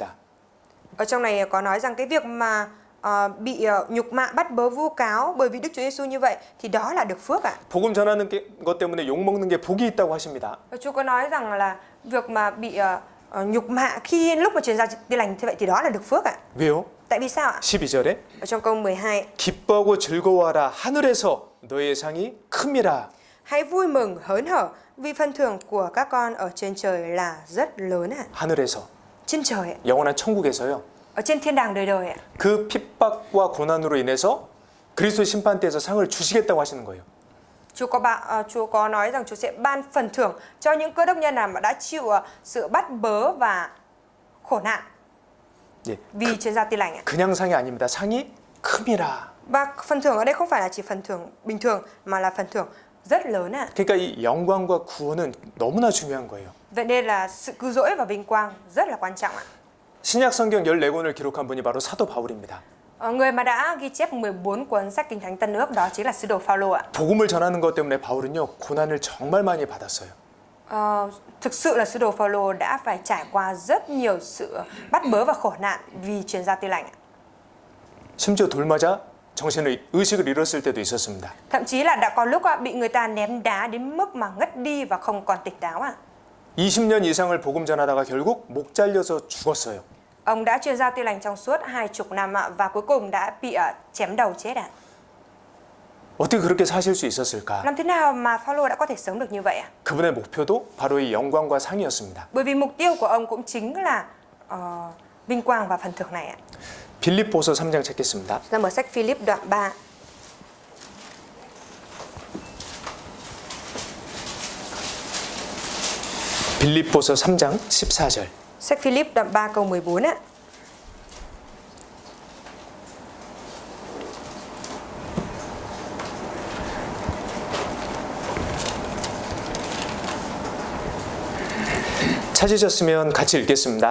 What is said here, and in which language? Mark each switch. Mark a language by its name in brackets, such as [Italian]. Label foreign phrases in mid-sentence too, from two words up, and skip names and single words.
[Vietnamese] Ở trong này có nói rằng cái việc mà bị nhục mạ, bắt bớ, vu cáo bởi vì Đức Chúa Giêsu như vậy thì đó là được phước ạ. [Korean] 복음 전하는 것 때문에 욕 먹는 게 복이 있다고 하십니다. [Vietnamese] Chúa có nói rằng là việc mà bị nhục mạ khi lúc mà truyền ra tin lành như vậy thì đó là được phước ạ. [Korean] 왜요? [Vietnamese] Tại vì sao ạ? [Korean] 12절에 [Vietnamese] Ở trong câu 12, [Korean] 기뻐하고 즐거워하라 하늘에서 너희의 상이 큽니다. [Vietnamese] hãy vui mừng hớn hở vì phần thưởng của các con ở trên trời là rất lớn ạ. [Korean] 하늘에서 [Vietnamese] Trên trời ạ. [Korean] 영원한 천국에서요. [Vietnamese] Ở trên thiên đàng đời đời ạ. [Korean] 그 핍박과 고난으로 인해서 그리스도 심판대에서 상을 주시겠다고 하시는 거예요. [Vietnamese] Chúa có nói rằng Chúa sẽ ban phần thưởng cho những cơ đốc nhân nào mà đã chịu sự bắt bớ và khổ nạn [Korean] 예, [Vietnamese] vì truyền ra tin lành ạ. [Korean] 그냥 상이 아닙니다. 상이 큽니다. [Vietnamese] Và phần thưởng ở đây không phải là chỉ phần thưởng bình thường mà là phần thưởng rất lớn ạ. [Korean] 그러니까 이 영광과 구원은 너무나 중요한 거예요. [Vietnamese] Vậy nên là sự cứu rỗi và vinh quang rất là quan trọng ạ. [Korean] 신약 성경 14권을 기록한 분이 바로 사도 바울입니다. [Vietnamese] Người mà đã ghi chép 14 cuốn sách Kinh Thánh Tân Ước đó chính là sứ đồ Phaolô ạ. [Korean] 복음을 전하는 것 때문에 바울은요 고난을 정말 많이 받았어요. [Vietnamese] Thực sự là sứ đồ Phaolô đã phải trải qua rất nhiều sự bắt bớ và khổ nạn vì truyền giao tin lành ạ. [Korean] 심지어 돌 맞아 정신을 의식을 잃었을 때도 있었습니다. [Vietnamese] Thậm chí là đã có lúc bị người ta ném đá đến mức mà ngất đi và không còn tỉnh táo ạ. [Korean] 20년 이상을 복음 전하다가 결국 목 잘려서 죽었어요. [Vietnamese] Ông đã truyền giao tin lành trong suốt 20 năm ạ và cuối cùng đã bị chém đầu chết ạ. [Korean] 어떻게 그렇게 사실 수 있었을까? [Vietnamese] Làm thế nào mà Phaolô đã có thể sống được như vậy ạ? [Korean] 그분의 목표도 바로 이 영광과 상이었습니다. [Vietnamese] Bởi vì mục tiêu của ông cũng chính là vinh quang và phần thưởng này ạ. [Korean] 빌립보서 3장 찾겠습니다. [Vietnamese] Chúng ta mở sách Philip đoạn 3. [Korean] 빌립보서 3장 14절. [Vietnamese] Sách Philip đoạn 3 câu 14 ạ. [Korean] 찾으셨으면 같이 읽겠습니다.